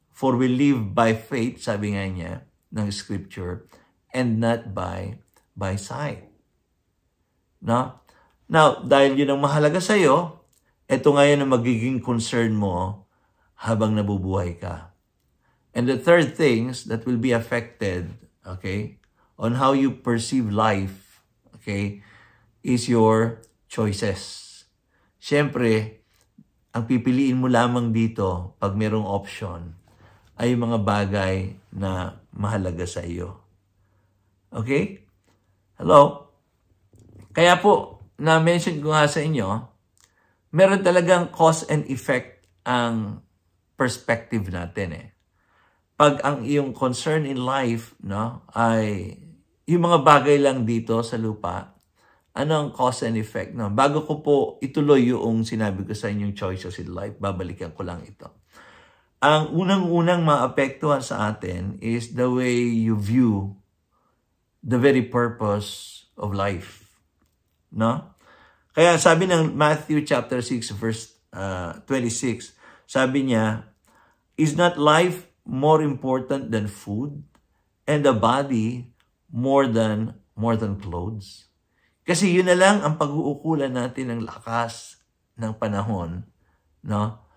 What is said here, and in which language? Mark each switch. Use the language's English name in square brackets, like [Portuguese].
[English] For we live by faith, [Filipino] sabi nga niya ng scripture, [English] and not by sight. No? [Filipino] Now, dahil yun ang mahalaga sa'yo, ito ngayon ang magiging concern mo habang nabubuhay ka. [English] And the third things that will be affected, okay, on how you perceive life, okay, is your choices. [Filipino] Siyempre, ang pipiliin mo lamang dito pag mayroong option ay yung mga bagay na mahalaga sa iyo. Okay? Hello? Kaya po, na-mention ko nga sa inyo, meron talagang cause and effect ang perspective natin eh. Pag ang iyong concern in life, no, ay yung mga bagay lang dito sa lupa, ano ang cause and effect? No? Bago ko po ituloy yung sinabi ko sa inyong choices in life, babalikan ko lang ito. Ang unang-unang maapektuhan sa atin [English] is the way you view the very purpose of life. No? [Filipino] Kaya sabi ng [English] Matthew chapter 6 verse 26, [Filipino] sabi niya, [English] is not life more important than food and the body more than clothes? [Filipino] Kasi yun na lang ang pag-uukulan natin ng lakas, ng panahon, no?